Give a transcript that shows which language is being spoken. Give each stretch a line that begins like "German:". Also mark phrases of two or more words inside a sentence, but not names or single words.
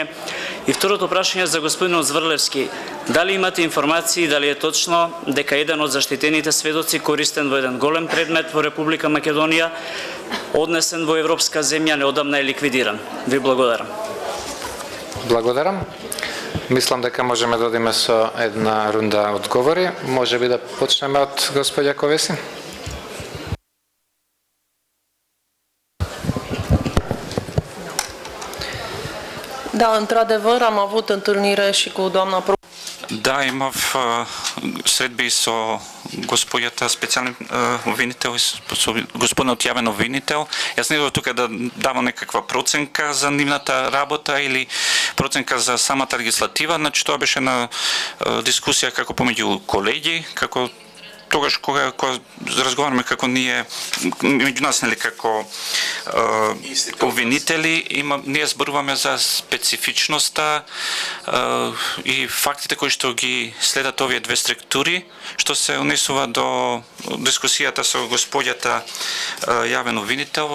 Macedonian: И второто прашање за господинот Зврлевски. Дали имате информации, дали е точно дека еден од заштитените сведоци користен во еден голем предмет во Република Македонија, однесен во европска земја, неодамна е ликвидиран? Ви благодарам. Благодарам. Мислам дека можеме да одиме со една рунда одговори. Може би да почнеме од господја Ковеси.
Romanian: Da, într-adevăr, am avut întâlnire și cu doamna
Macedonian: Да, имав средби со господјата специјален обвинител и со господинот јавен обвинител. Јас не идов тука да давам некаква проценка за нивната работа или проценка за самата легислатива, значи тоа беше на дискусија како помеѓу колеги, како тогаш кога разговараме како ние меѓу нас, нели, како обвинители, ние зборуваме за специфичноста и фактите кои што ги следат овие две структури, што се однесува до дискусијата со господјата јавен обвинител.